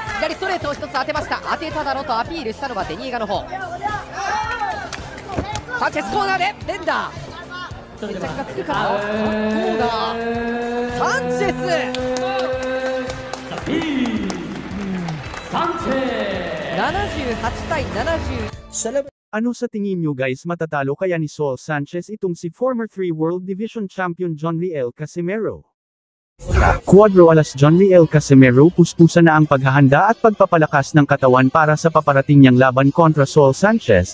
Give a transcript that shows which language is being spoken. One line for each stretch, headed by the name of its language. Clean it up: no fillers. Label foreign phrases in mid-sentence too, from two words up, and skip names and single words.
Japanese: 左ストレートを1つ当てました。当てただろとアピールしたのはデニーガの方。サンチェスコーナーで連打、決着がつくからコーナー、サンチェス78対70。
Filipino: Ano sa tingin nyo guys, matatalo kaya ni Saul Sanchez itong si
English: former 3 World Division Champion
Filipino: John Riel Casimero? Cuadro alas John Riel Casimero puspusan na ang paghahanda at pagpapalakas ng katawan para sa paparating niyang laban kontra Saul Sanchez.